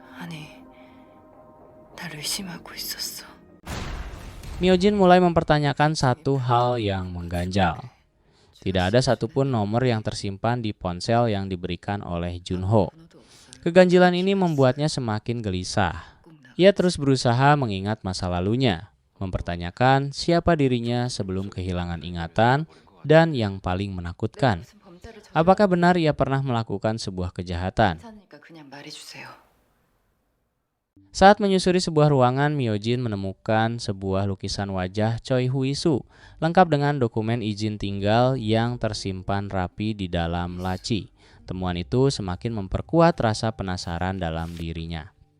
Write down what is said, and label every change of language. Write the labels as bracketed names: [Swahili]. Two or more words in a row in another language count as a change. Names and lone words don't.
[Korean] 여전히 나를 의심하고 있었어. [Indonesian] Myojin mulai mempertanyakan satu hal yang mengganjal. Tidak ada satupun nomor yang tersimpan di ponsel yang diberikan oleh Junho. Keganjilan ini membuatnya semakin gelisah. Ia terus berusaha mengingat masa lalunya, mempertanyakan siapa dirinya sebelum kehilangan ingatan, dan yang paling menakutkan, apakah benar ia pernah melakukan sebuah kejahatan. [Korean] 괜찮으니까 그냥 말해주세요. [Indonesian] Saat menyusuri sebuah ruangan, Myojin menemukan sebuah lukisan wajah Choi Huisu, lengkap dengan dokumen izin tinggal yang tersimpan rapi di dalam laci. Temuan itu semakin memperkuat rasa penasaran dalam dirinya.